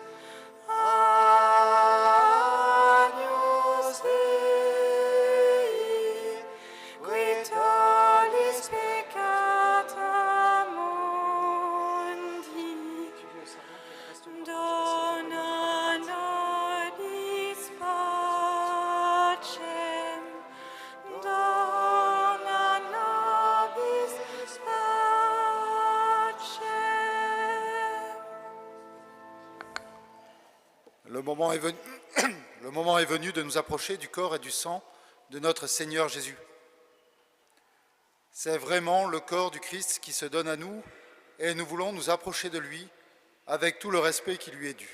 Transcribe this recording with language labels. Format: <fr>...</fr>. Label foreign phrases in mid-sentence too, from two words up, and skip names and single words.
<la>Agnus Dei, qui tollis peccata mundi, dona nobis pacem, dona nobis pacem.</la> <fr>Le moment est venu, le moment est venu de nous approcher du corps et du sang de notre Seigneur Jésus. C'est vraiment le corps du Christ qui se donne à nous et nous voulons nous approcher de lui avec tout le respect qui lui est dû.</fr>